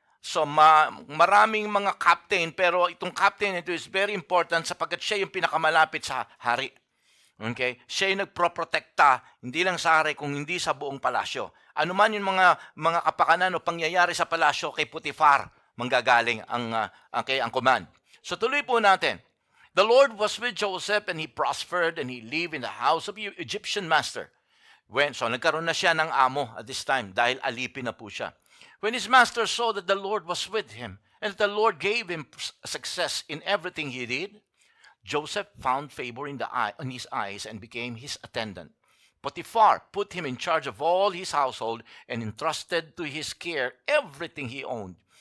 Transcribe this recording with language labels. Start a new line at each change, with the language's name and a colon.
Filipino: So maraming mga captain, pero itong captain ito
English: is very important
Filipino: sapagkat siya yung pinakamalapit sa hari. Okay? Siya yung nagproprotekta hindi lang sa hari kung hindi sa buong palasyo. Ano man yung mga kapakanan o pangyayari sa palasyo kay Potiphar, manggagaling ang command. So tuloy po natin.
English: The Lord was with Joseph and he prospered and he lived in the house of the Egyptian master.
Filipino: So nagkaroon na siya ng amo
English: at this time
Filipino: dahil alipin na po siya.
English: When his master saw that the Lord was with him and that the Lord gave him success in everything he did, Joseph found favor in his eyes and became his attendant. Potiphar put him in charge of all his household and entrusted to his care everything he owned.